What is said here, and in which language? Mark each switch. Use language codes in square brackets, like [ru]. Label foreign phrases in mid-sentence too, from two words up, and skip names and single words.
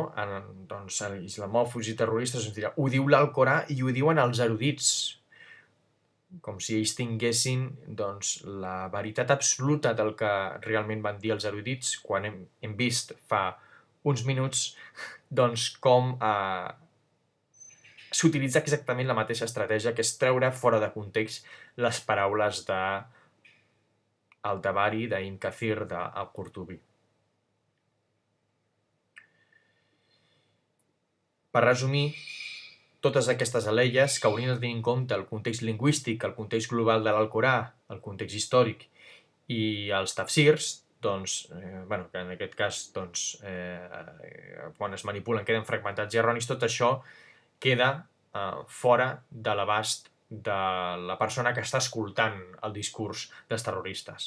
[ca] Doncs, islamòfobs i terroristes ens dirà, ho diu l'Alcorà i ho diuen els erudits, com si ells tinguessin doncs, la veritat absoluta del que realment van dir els erudits, quan hem vist fa uns minuts doncs, com s'utilitza exactament la mateixa estratègia, que és treure fora de context les paraules d'Al-Tabari, d'Ibn Kathir, d'Al-Qurtubi. Per resumir, totes aquestes alelles que haurien de tenir en compte el context lingüístic, el context global de l'Alcorà, el context històric i els tafsirs, doncs, que en aquest cas, doncs, quan es manipulen queden fragmentats i erronis, tot això queda fora de l'abast de la persona que està escoltant el discurs dels terroristes.